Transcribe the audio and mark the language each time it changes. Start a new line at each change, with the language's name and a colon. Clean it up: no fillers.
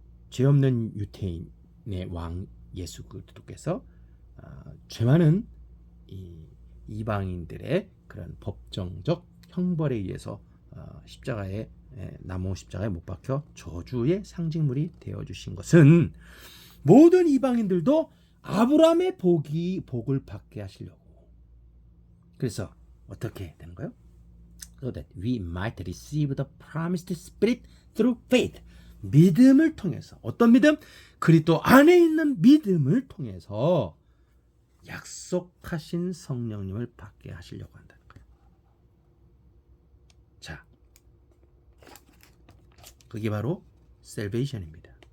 Korean: 죄 없는 유태인의 왕 예수 그리스도께서 죄 많은 이방인들의 그런 법정적 형벌에 의해서 십자가에 나무 십자가에 못 박혀 저주의 상징물이 되어 주신 것은 모든 이방인들도 아브라함의 복을 받게 하시려고. 그래서 어떻게 되는 거예요?
English: So that we might receive the promised Spirit through faith.
Korean: 믿음을 통해서. 어떤 믿음? 그리스도 안에 있는 믿음을 통해서 약속하신 성령님을 받게 하시려고 한다는 거예요. 자, 그게 바로 셀베이션입니다.